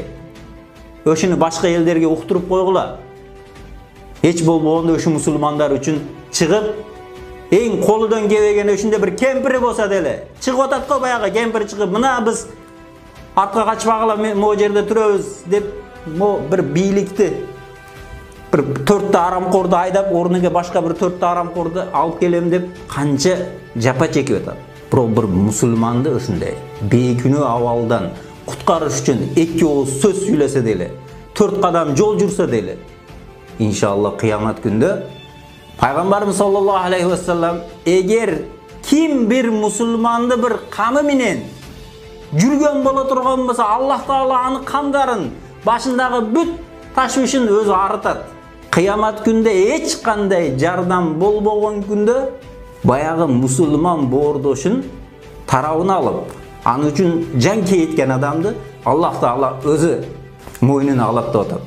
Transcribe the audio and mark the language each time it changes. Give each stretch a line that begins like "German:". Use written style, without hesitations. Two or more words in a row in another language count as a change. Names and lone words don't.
Kyrgyz: Ошону башка элдерге уктуруп койгула. Эч болбогондо ошо мусулмандар үчүн чыгып, эң колудан келбеген ошондой бир кемпири болсо деле чыгып атат го, баягы кемпир чыгып, "Мына биз артка качпагыла, могу жерде турабыз" деп, бир бийликти, бир 4 арамкорду айдап, орнуга башка бир 4 арамкорду алып келем деп канча жапа чекип атат. Бирок бир мусулманды ошондой бейкүнөө абалдан куткарыш үчүн 2 ооз сөз сүйлөсө деле, 4 кадам жол жүрсө деле, иншалла кыямат күндө пайгамбарыбыз
Arabic: صلى الله عليه وسلم
Kyrgyz: эгер Kim bir musulmandı bir kamı menen жүрген бола турган болса, Аллах Таала аны камдарын, башындагы бүт ташвишин өзү арытат. Кыямат күндө эч кандай жардам болбогон күндө баягы мусулман боордошун тарабына алып, аны үчүн жан кейиткен адамды Аллах Таала өзү мойнуна алат деп атат.